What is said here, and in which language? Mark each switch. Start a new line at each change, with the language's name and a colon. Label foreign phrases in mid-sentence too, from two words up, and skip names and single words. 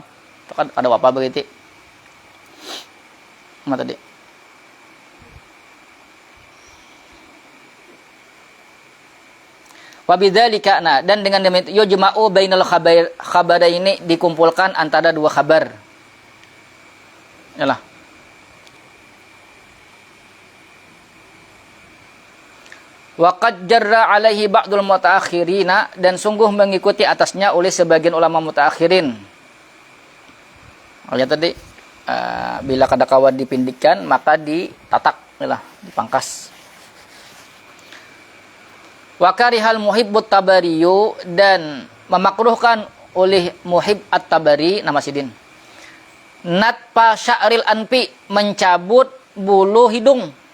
Indonesian: Itu kan ada apa begitu. Tadi. Wabidzalika, nah, dan dengan demikian
Arabic: يجمع بين الخبرين,
Indonesian: dikumpulkan antara dua kabar. Yalah.
Arabic: وقد جرى عليه بعض المتأخرين,
Indonesian: dan sungguh mengikuti atasnya oleh sebagian ulama mutaakhirin.
Banjar: Lihat tadi bila kadakawa dipindikkan maka ditatak, dipangkas.
Arabic: وكره المحب الطبري,
Indonesian: dan memakruhkan oleh Muhib at-Tabari nama sidin
Arabic: نتف شعر الأنف,
Indonesian: mencabut bulu hidung.